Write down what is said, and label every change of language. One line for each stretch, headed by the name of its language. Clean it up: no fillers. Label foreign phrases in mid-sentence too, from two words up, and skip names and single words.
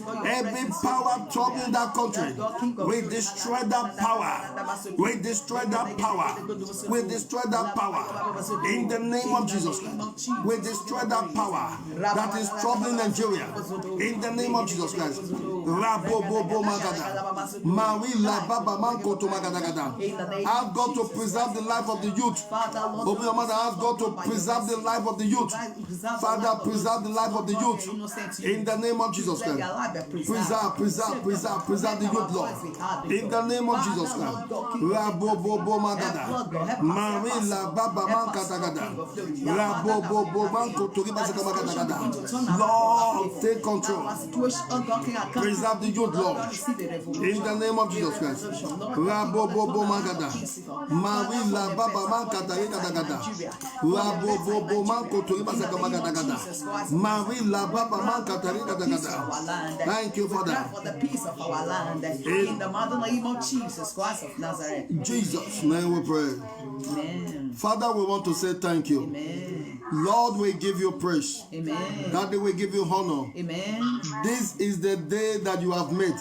English: Every power troubling that country, we destroy that power. We destroy that power. We destroy that power in the name of Jesus. We destroy that power that is troubling Nigeria in the name of Jesus Christ. Rabobobo magada. Marila baba manko to magadagada. Ask God to preserve the life of the youth. Open your mouth and ask God to preserve the life of the youth. Father, preserve the life of the youth in the name of Jesus Christ. Preserve the youth, Lord. In the name of Jesus Christ. Rabobobo magada. blood, God. Help us, Mari help us, la Lord. baba Help man us, katakada. King of glory. Rabo bo bo man kotori That basaka situation katakada. begin to turn around for our Lord, favor. take control. That our situation, oh God, King, I come Preserve the youth, Lord. receive a revolution. In the name of Jesus Christ. Rabo bo bo man kada. Mari la baba man katari katakada. Rabo bo bo man kotori basaka katakada. Mari la baba man katari katakada. Thank you, Father. For the peace of our land. In the mighty name of Jesus Christ of Nazareth. In Jesus' name we pray. Amen. Father, we want to say thank you. Amen. Lord, we give you praise. Amen. Daddy, we give you honor. Amen. This is the day that you have made.